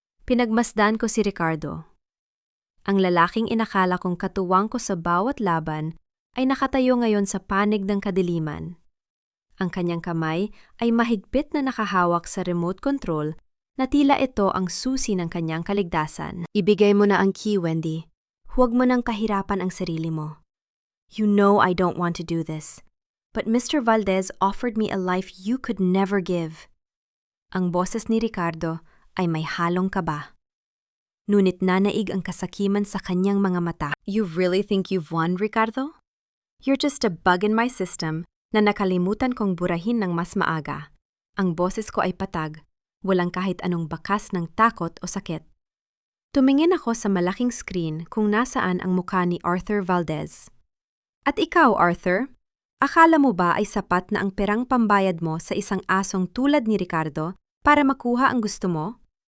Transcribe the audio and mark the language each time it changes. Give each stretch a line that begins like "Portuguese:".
Filipino: Pinagmasdan ko si Ricardo. Ang lalaking inakala kong katuwang ko sa bawat laban ay nakatayo ngayon sa panig ng kadiliman. Ang kanyang kamay ay mahigpit na nakahawak sa remote control na tila ito ang susi ng kanyang kaligtasan. Ibigay mo na ang key, Wendy. Huwag mo nang kahirapan ang sarili mo.
English: You know I don't want to do this. But Mr. Valdez offered me a life you could never give.
Filipino: Ang boses ni Ricardo ay may halong kaba. Ngunit nanaig ang kasakiman sa kanyang mga mata.
English: You really think you've won, Ricardo? You're just a bug in my system
Filipino: na nakalimutan kong burahin ng mas maaga. Ang boses ko ay patag, walang kahit anong bakas ng takot o sakit. Tumingin ako sa malaking screen kung nasaan ang mukha ni Arthur Valdez. At ikaw, Arthur, akala mo ba ay sapat na ang perang pambayad mo sa isang asong tulad ni Ricardo para makuha ang gusto mo?